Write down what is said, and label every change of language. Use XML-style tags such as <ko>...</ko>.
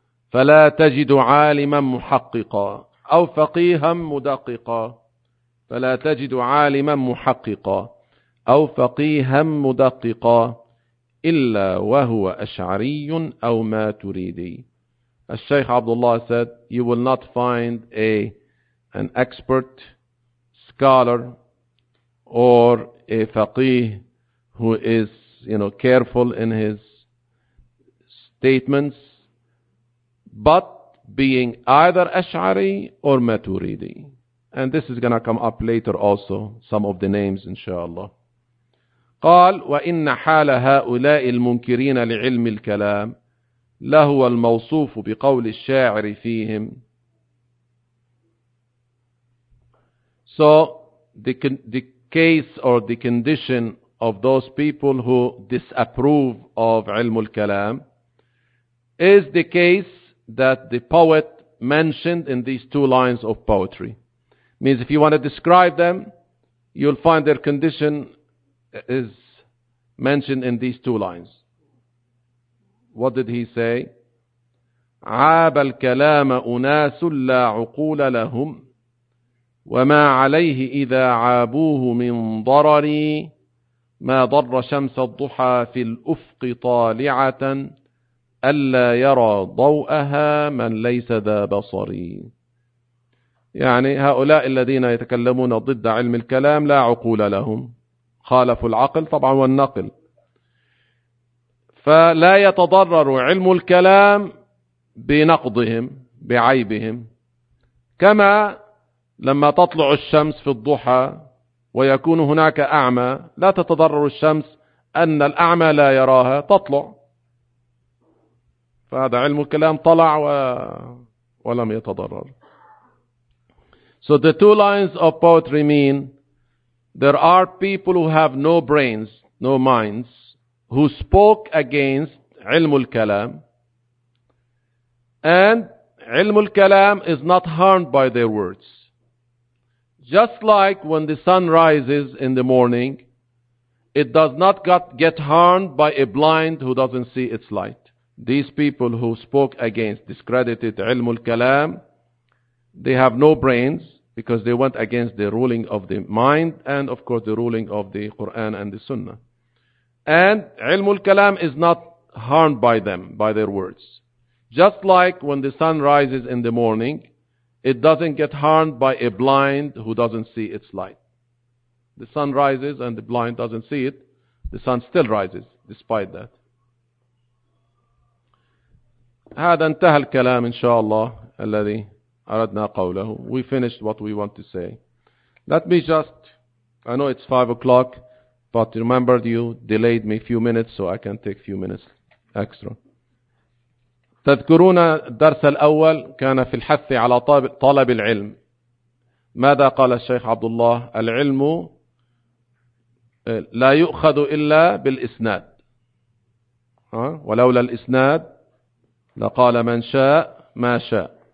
<ar>فلا تجد عالما محققا أو فقيها مدققا فلا تجد عالما محققا أو فقيها مدققا إلا وهو أشعري أو ما تريدي.</ar> <en>الشيخ عبد الله said, you will not find an expert scholar or a faqih who is, you know, careful in his statements, but being either أشعري or ما تريدي. And this is going to come up later also, some of the names inshallah.</en> <ar>قال وإن حال هؤلاء المنكرين لعلم الكلام لهو الموصوف بقول الشاعر فيهم.</ar> <en>So the case or the condition of those people who disapprove of علم الكلام is the case that the poet mentioned in these two lines of poetry. Means if you want to describe them, you'll find their condition is mentioned in these two lines. What did he say?</en> <ar>عاب الكلام أناس لا عقول لهم وما عليه إذا عابوه من ضرري ما ضر شمس الضحى في الأفق طالعة ألا يرى ضوءها من ليس ذا بصري. يعني هؤلاء الذين يتكلمون ضد علم الكلام لا عقول لهم، خالفوا العقل طبعا والنقل، فلا يتضرر علم الكلام بنقضهم بعيبهم، كما لما تطلع الشمس في الضحى ويكون هناك أعمى لا تتضرر الشمس أن الأعمى لا يراها تطلع، فهذا علم الكلام طلع ولم يتضرر.</ar> <en>So the two lines of poetry mean there are people who have no brains, no minds, who spoke against علم الكلام, and علم الكلام is not harmed by their words. Just like when the sun rises in the morning, it does not get harmed by a blind who doesn't see its light. These people who spoke against, discredited علم الكلام, they have no brains, because they went against the ruling of the mind and of course the ruling of the Quran and the Sunnah. And علم الكلام is not harmed by them, by their words. Just like when the sun rises in the morning, it doesn't get harmed by a blind who doesn't see its light. The sun rises and the blind doesn't see it, the sun still rises despite that.</en> <ar>هذا انتهى الكلام إن شاء الله الذي أردنا قوله.</ar> <en>We finished what we want to say. Let me just, I know it's 5 o'clock, but remember you delayed me a few minutes, so I can take a few minutes extra.</en> <ar>تذكرون الدرس الأول كان في الحث على طلب العلم. ماذا قال الشيخ عبد الله؟ العلم لا يؤخذ إلا بالإسناد. ولولا الإسناد لقال من شاء ما شاء.</ar>